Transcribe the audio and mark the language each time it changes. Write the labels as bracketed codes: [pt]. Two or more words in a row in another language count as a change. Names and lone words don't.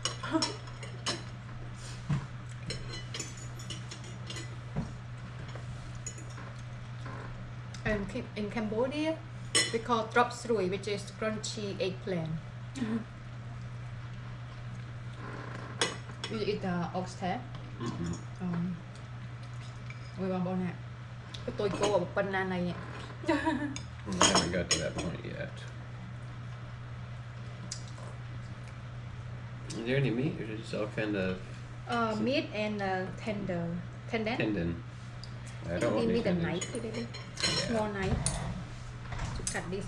[en] And in Cambodia, we call drop srui, which is crunchy eggplant. You eat the oxtail. [vi] Ôi [km] បងប្អូនណា [vi] tôi cô ở bên này. [en] I haven't got to that point yet. Is there any meat or is it just all kind of Meat and tendon. tendon? I don't want Give me any the tendons. knife, baby. Yeah. Small knife to cut this.